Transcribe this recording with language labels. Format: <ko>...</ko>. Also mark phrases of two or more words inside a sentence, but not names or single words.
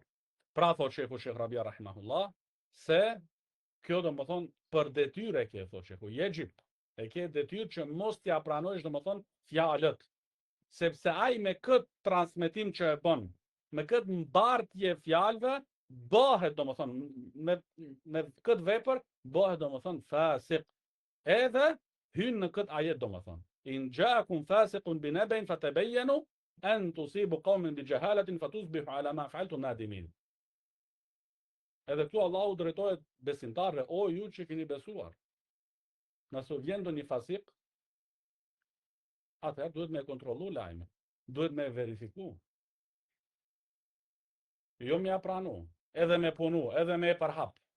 <sq>Pra thot Shekh Rabia rahimahullah, se kjo do më thonë për detyrë e ke, thot Shekhu, jejib, e ke detyrë që mos t'ja pranojsh do më thonë fjalët, sepse ai me këtë transmetim që e bën, me këtë mbartje fjalëve, bëhet domethënë me këtë vepër bëhet domethënë fasik. Edhe hyn në këtë ajet domethënë.</sq> <ar>إن جاءكم فاسق بنبإ فتبينوا أن تصيبوا قوما بجهالة فتصبحوا على ما فعلتم نادمين.</ar> <sq>Edhe këtu Allahu drejtohet besimtarëve, o ju që keni besuar. Nëse vjen ndonjë fasik, atëherë duhet me kontrollu lajmin, duhet me verifiku. Jo me pranu, edhe me punu, edhe me përhap.</sq>